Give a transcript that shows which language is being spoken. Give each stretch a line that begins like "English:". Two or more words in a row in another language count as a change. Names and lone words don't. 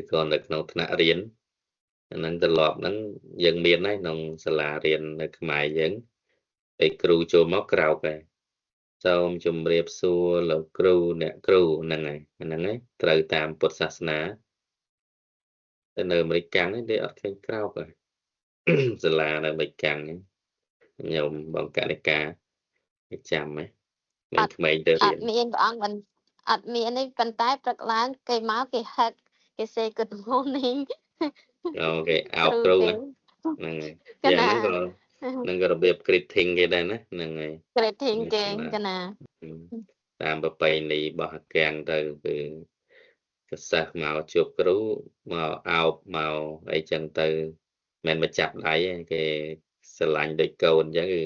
Khmer: ក៏នៅក្នុងថ្នាក់រៀនហ្នឹងត្រឡប់ហ្នឹងយើងមានហើយក្នុងសាលារៀននៅខ្មែរយើងពេលគ្រូចូលមកក្រោកហើយសូមជម្រាបសួរលោកគ្រូអ្នកគ្រូហ្នឹងហើយហ្នឹងហើយត្រូវតាមពុទ្ធសាសនាតែនៅអាមេរិកកាំងទេអត់ឃើញក្រោកហើយសាលានៅអាមេរិកកាំងខ្ញុំបងកនិកាចាំហ៎មានក្មេងទៅរៀន មានព្រះអង្គមិនអត់មាននេះប៉ុន្តែព្រឹកឡើងគេមកគេហឹកគេ
English: say good morning
Khmer: អូគេអោបគ្រូហ្នឹងហើយយ៉ាងហ្នឹងក៏នឹងក៏របៀប greeting គេដែរណាហ្នឹងហើយ greeting គេកណា តាមប្រពៃណីរបស់កាំងទៅគឺសិស្សមកជួបគ្រូមកអោបមកអីចឹងទៅមិនមកចាប់ដៃគេស្រឡាញ់ដូចកូនអញ្ចឹងគឺ